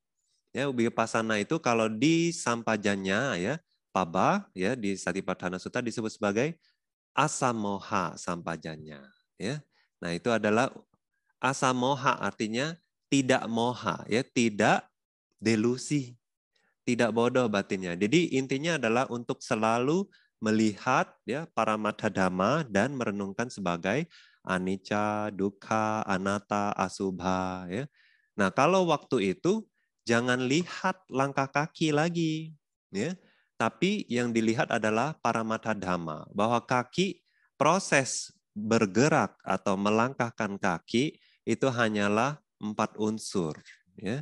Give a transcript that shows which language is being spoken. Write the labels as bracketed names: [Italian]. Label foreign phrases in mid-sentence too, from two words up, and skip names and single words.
[Indonesian] Ya, wipasana itu kalau di sampajanya ya, paba ya di Satipatthana Sutta disebut sebagai [Pali] asamoha sampajanya [Indonesian] ya. Nah, itu adalah asamoha artinya tidak moha ya, tidak delusi, tidak bodoh batinnya. Jadi intinya adalah untuk selalu melihat ya [Pali] paramattha dhamma [Indonesian] dan merenungkan sebagai [Pali] anicca, dukkha, anatta, [Indonesian] asubha ya. Nah, kalau waktu itu jangan lihat langkah kaki lagi ya. Tapi yang dilihat adalah [Pali] paramattha dhamma, [Indonesian] bahwa kaki proses bergerak atau melangkahkan kaki itu hanyalah 4 unsur ya.